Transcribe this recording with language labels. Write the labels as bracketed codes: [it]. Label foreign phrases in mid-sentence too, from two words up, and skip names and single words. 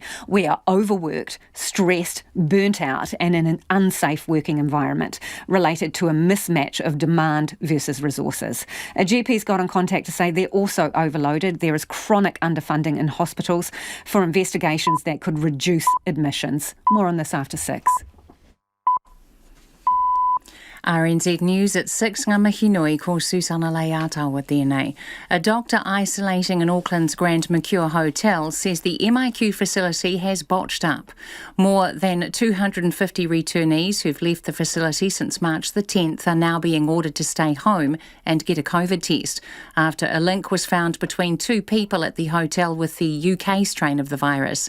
[en] We are overworked, stressed, burnt out, and in an unsafe working environment related to a mismatch of demand versus resources. A GP's got in contact to say they're also overloaded. There is chronic underfunding in hospitals for investigations that could reduce admissions. More on this after 6. RNZ News at 6 [mi] ngā mihi nui ko Susana Leata tēnei. [en] A doctor isolating in Auckland's Grand MIQ Hotel says the MIQ facility has botched up. More than 250 returnees who've left the facility since March the 10th are now being ordered to stay home and get a COVID test after a link was found between two people at the hotel with the UK strain of the virus.